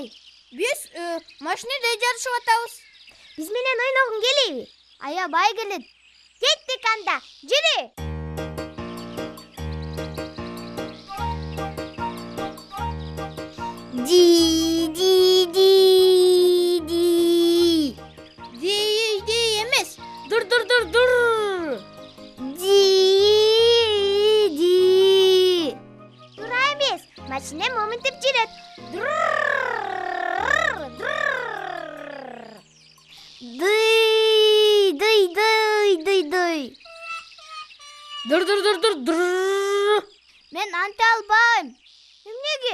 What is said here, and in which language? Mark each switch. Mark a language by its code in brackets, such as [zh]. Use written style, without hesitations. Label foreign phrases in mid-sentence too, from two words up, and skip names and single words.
[ky] Биз машинеде жарышып атабыз. Биз менен ойногуң келеби? Аябай келет. Кеттик анда, жүрү. Ди ди ди ди. Ди эмес. Дур. Ди ди. Тура эмес, машинем моментип жүрөт. Дый. Дур. Мен анта албайм. Эмнеге?